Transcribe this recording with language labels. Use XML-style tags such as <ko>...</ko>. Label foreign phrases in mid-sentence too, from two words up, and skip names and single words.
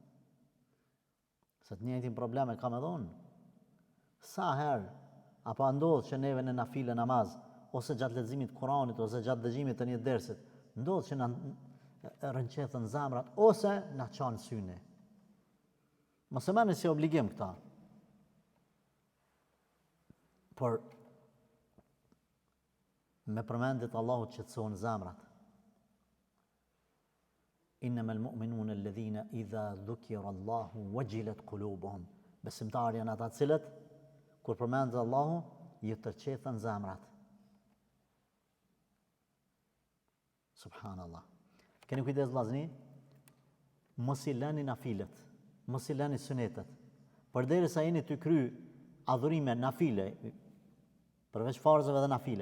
<sq>Se të njëjtin probleme kam edhe unë. Sa herë, apo ndodhë që neve në nafile namaz, ose gjatë leximit të Kuranit, ose gjatë dëgjimit të një dersit, ndodhë që na rënqethen zamrat, ose na çan syni. Mos e merrni si obligim këta. Por me përmendjet Allahu qetëson zamrat.</sq> <ar>إنما المؤمنون الذين إذا ذكر الله وجلت قلوبهم.</ar> <sq>Besimtarë janë ata cilët kur përmendet Allahu ju tërqethen zamrat. Subhanallah. Keni kujdes vllazni? Mos i lëni nafilet, mos i lëni sunetet. Përderisa jeni të kry adhurime nafile, përveç farzave dhe nafile.</sq>